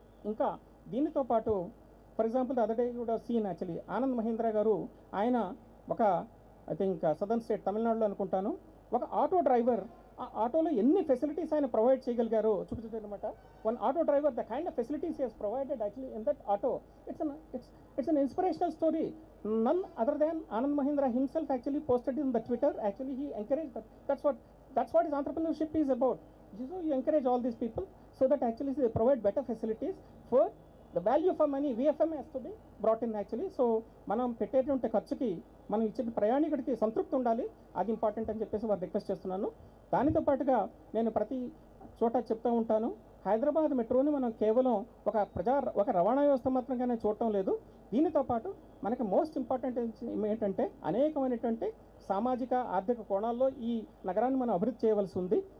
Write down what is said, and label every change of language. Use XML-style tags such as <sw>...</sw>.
<te>ఇంకా దీనితో పాటు</te> <en>for example the other day would have seen actually</en> <te>Anand Mahindra గారు, ఆయన ఒక</te> <en>I think southern state</en> <te>తమిళనాడులో అనుకుంటాను, ఒక ఆటో డ్రైవర్ ఆ ఆటోలో ఎన్ని ఫెసిలిటీస్ ఆయన ప్రొవైడ్ చేయగలిగారో చూపించారు అనమాట.</te> <en>One auto driver, the kind of facilities he has provided actually in that auto, it's an inspirational story. None other than Anand Mahindra himself actually posted in the Twitter. Actually he encouraged that. That's what his entrepreneurship is about. So you encourage all these people so that actually they provide better facilities for the value for money. VFM has to be brought in actually.</en> <te>So మనం పెట్టేటువంటి ఖర్చుకి మనం ఇచ్చే ప్రయాణికుడికి సంతృప్తి ఉండాలి, అది important అని చెప్పేసి వారు రిక్వెస్ట్ చేస్తున్నాను. దానితో పాటుగా నేను ప్రతి చోట చెప్తూ ఉంటాను, హైదరాబాద్ మెట్రోని మనం కేవలం ఒక రవాణా వ్యవస్థ మాత్రంగానే చూడటం లేదు. దీనితో పాటు మనకి మోస్ట్ ఇంపార్టెంట్ ఏంటంటే, అనేకమైనటువంటి సామాజిక ఆర్థిక కోణాల్లో ఈ నగరాన్ని మనం అభివృద్ధి చేయవలసి ఉంది.</te>